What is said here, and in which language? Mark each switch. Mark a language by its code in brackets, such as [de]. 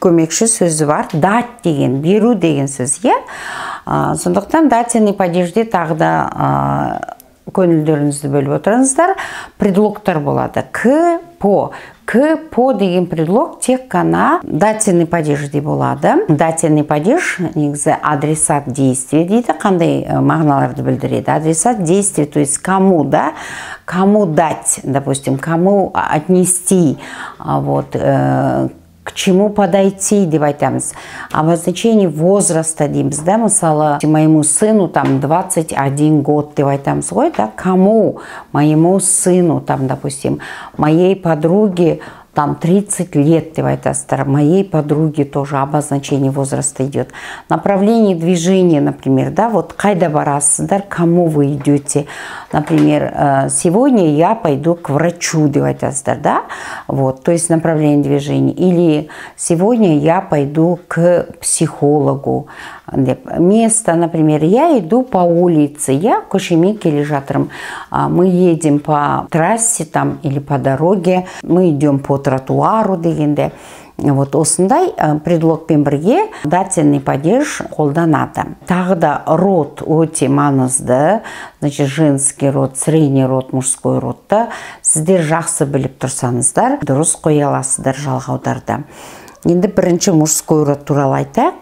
[kk] Көмекші сөзі бар. Дать деген, беру деген сөз. Сондықтан дательный падежде тағы да көңілдеріңізді бөліп отырыңыздар. Предлогтар болады. К, по. К, по деген предлог тек қана дательный падежде болады. Дательный падеж негізі адресат действия дейді. Қандай мағыналарды білдіреді? [ru] Адресат действия, то есть кому, да? Кому дать, допустим, кому отнести, к чему подойти [kk] деп айтамыз. [ru] Обозначение возраста [kk] дейміз, да? Мысалы, [ru] моему сыну там 21 год [kk] деп айтамыз ғой, [ru] да? Кому? Моему сыну там, допустим, моей подруге там 30 лет [kk] деп айтасыздар. [ru] Моей подруге тоже обозначение возраста идет. Направление движения, например, да, вот [kk] қайда барасыздар, [ru] кому вы идете. Например, сегодня я пойду к врачу [kk] деп айтасыздар, [ru] да, вот, то есть направление движения. Или сегодня я пойду к психологу. Место, например, я иду по улице, я [kk] көшемен келе жатырмын. [ru] Мы едем по трассе там или по дороге, мы идем по тротуару дегенде. [kk] Вот осындай предлогпен бірге дательный падеж қолданады. Тағы да род өте маңызды, значит, женский род, средний род, мужской родты сіздер жақсы біліп тұрсаңыздар, дұрыс қоя аласыздар жалғауларда. Енді бірінші мужской род туралы айтайық.